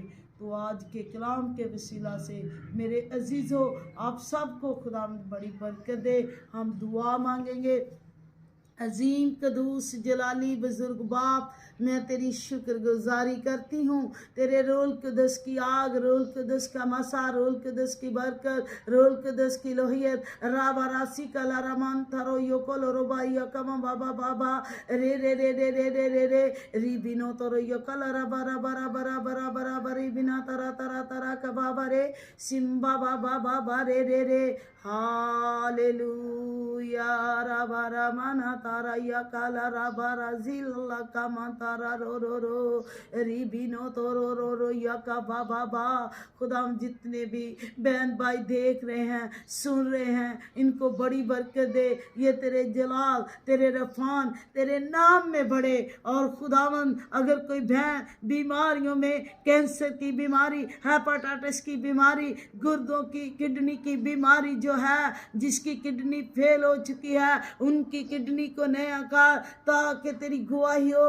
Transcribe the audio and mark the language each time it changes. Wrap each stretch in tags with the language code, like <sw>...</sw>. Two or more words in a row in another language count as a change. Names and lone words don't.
<hi>तो आज के कलाम के वसीला से मेरे अजीज़ों, आप सबको खुदा बड़ी बरकत दे। हम दुआ मांगेंगे। अजीम कदूस जलाली बुजुर्ग बाप, मैं तेरी शुक्रगुजारी करती हूँ। तेरे रोल कुदस की आग, रोल कुदस का मसा, रोल कुदस की बरकत, रोल कुदस की लोहियत, राबा रासी कला रमान थरो योकोल रोबा यकमा बाबा बाबा रे रे रे रे रे रे रे रे री बिनो तरो योकल रबा रबा रबा रबा रबा रबा री बिना तरा तरा तरा कबाबा रे सिम्बा बाबा बाबा रे रे रे हालेलुया रबा रमाना तारा यकाला रबा राजिल लका तारा रो रो रो री बिनो तो रो रो रो यका बाबा बा। खुदा, जितने भी बहन भाई देख रहे हैं, सुन रहे हैं, इनको बड़ी बरकत दे। ये तेरे जलाल, तेरे रफान, तेरे नाम में बढ़े। और खुदावंद, अगर कोई बहन बीमारियों में, कैंसर की बीमारी, हेपेटाइटिस की बीमारी, गुर्दों की, किडनी की बीमारी जो है, जिसकी किडनी फेल हो चुकी है, उनकी किडनी को नया कर, ताकि तेरी गवाही हो।</hi>